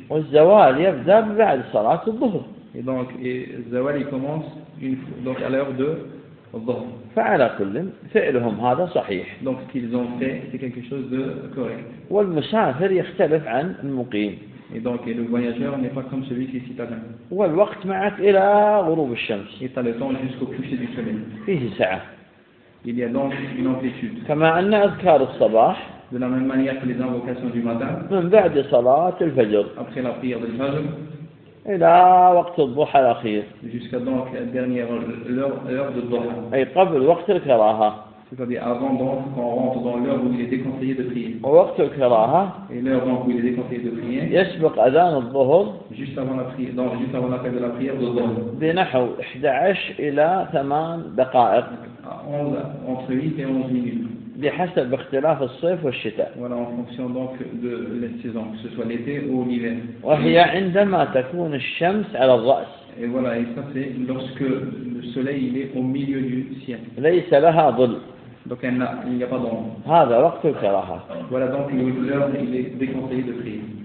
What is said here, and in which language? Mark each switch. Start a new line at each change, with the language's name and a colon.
Arabic: والزوال يبدأ بعد صلاة الظهر.
French: Et donc, الزوال commence une fois, donc à l'heure de الظهر.
Arabic: فعلى كل فعلهم هذا صحيح.
French: Donc, ce qu'ils ont fait, c'est quelque chose de correct.
Arabic: والمسافر يختلف عن المقيم.
French: Et donc, et le voyageur n'est pas comme celui qui est citadin.
Arabic: والوقت معك إلى غروب الشمس.
French: Et t'as le temps jusqu'au coucher du soleil.
Arabic: فيه ساعة.
French: Il y a donc une amplitude.
Arabic: كما أن أذكار الصباح.
French: De la même manière que les invocations du matin.
Arabic: من بعد صلاة الفجر.
French: Après la prière du fajr.
Arabic: إلى وقت الضحى الأخير.
French: Jusqu'à donc la dernière l'heure de الضحى.
Arabic: أي قبل وقت الكراهة.
French: C'est-à-dire avant donc qu'on rentre dans l'heure où il est déconseillé de prier.
Arabic: وقت الكراهة.
French: Et l'heure donc où il est déconseillé de prier.
Arabic: يسبق أذان الظهر.
French: Juste avant la prière, donc juste avant l'appel de la prière de l'heure.
Arabic: بنحو 11 إلى 8 دقائق.
French: Entre 8 et 11 minutes.
Arabic: بحسب اختلاف الصيف والشتاء.
French: Voilà en fonction donc de la saison, que ce soit l'été ou l'hiver.
Arabic: وهي عندما تكون الشمس على الرأس.
French: Et voilà, et ça c'est lorsque le soleil il est au milieu du ciel.
Arabic: ليس لها ظل.
French: Donc il n'y a pas d'ombre.
Arabic: هذا وقت القراءه.
French: Voilà donc l'heure il est déconseillé de prier.